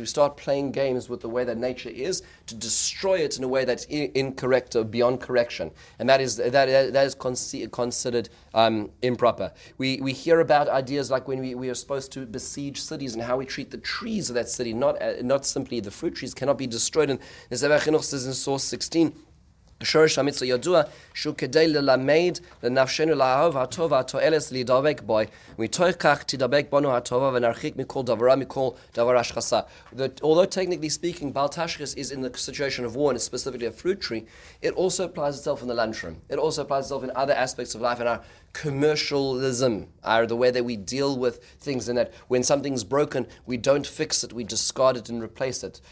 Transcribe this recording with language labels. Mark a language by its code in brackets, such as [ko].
[en] We start playing games with the way that nature is to destroy it in a way that's incorrect or beyond correction, and that is considered improper. We hear about ideas like when we are supposed to besiege cities and how we treat the trees of that city, not simply the fruit trees cannot be destroyed. And the Sefer Chinuch says in source 16, [he] שורש המצווה ידוע שהוא כדי ללמד לנפשנו לאהוב הטוב והתועלת להידבק בו, ומתוך כך תדבק בנו הטובה ונרחיק מכל דבר מכל דבר השחסה. [en] Although technically speaking, Baal Tashchis is in the situation of war, and specifically a fruit tree, it also applies itself in the lunchroom. It also applies itself in other aspects of life, in our commercialism, the way that we deal with things, and that when something's broken, we don't fix it, we discard it and replace it.